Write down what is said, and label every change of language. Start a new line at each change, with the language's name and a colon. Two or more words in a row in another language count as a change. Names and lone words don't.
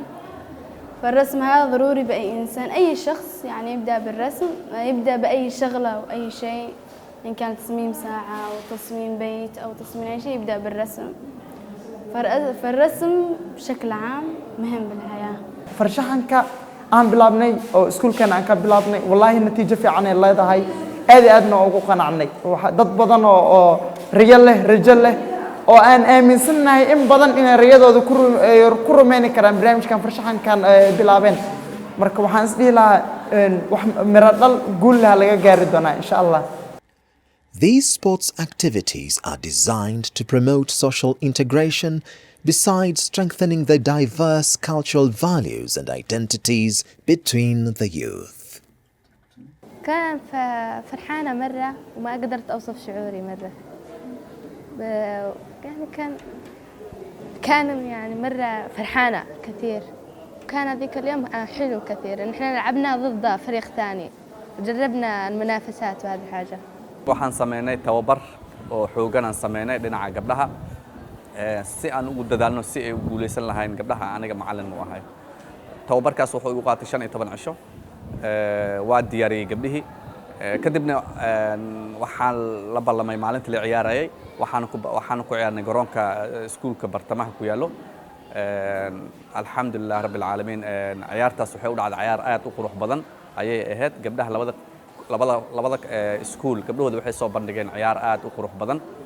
Arabic: فالرسم هذا ضروري بأي إنسان، أي شخص يعني يبدأ بالرسم، يبدأ بأي شغلة أو أي شيء، إن كان تصميم ساعة أو تصميم بيت أو تصميم أي شيء يبدأ بالرسم. فالرسم بشكل عام مهم بالحياة.
Somali: فرشحنك aan bilaabnay oo iskuulkan aan ka bilaabnay wallahi natiijo fiican ay leedahay aad ugu qanacnay dad badan oo riyo leh rajo leh oo aan aaminsanahay in badan in riyadooda ku rumeyn karaan barnaamijkan farshaxankan bilaabeen marka waxaan is dhihi lahaa wax miro dhal guul laga gaari doonaa
Arabic: إن شاء الله.
English: These sports activities are designed to promote social integration besides strengthening the diverse cultural values and identities between the youth.
Arabic: كان فرحانة مرة وما قدرت أوصف شعوري مرة. يعني كان يعني مرة فرحانة كثير. كان ذيك اليوم حلو كثير. نحن لعبنا ضد فريق ثاني وجربنا المنافسات وهذه حاجة.
Somali: waxaan sameynay tababar oo xoogan aan sameynay dhinaca gabdhaha si aan ugu dadaalno si ay u guuleysan lahayn gabdhaha aniga macallin u ahay. tababarkaas wuxuu igu qaatay 15 cisho waa diyaariyay gabdhihii kadibna waxaan la ballamay maalintii la ciyaarayay waxaan ku ciyaarnay garoonka iskuulka bartamaha ku yaalo
Arabic: الحمد لله رب العالمين
Somali: ciyaartaas waxay u dhacday ciyaar aad u qurux badan ayay ahayd gabdhaha labada iskuul gabdhahooda waxay soo bandhigeen ciyaar aad u qurux badan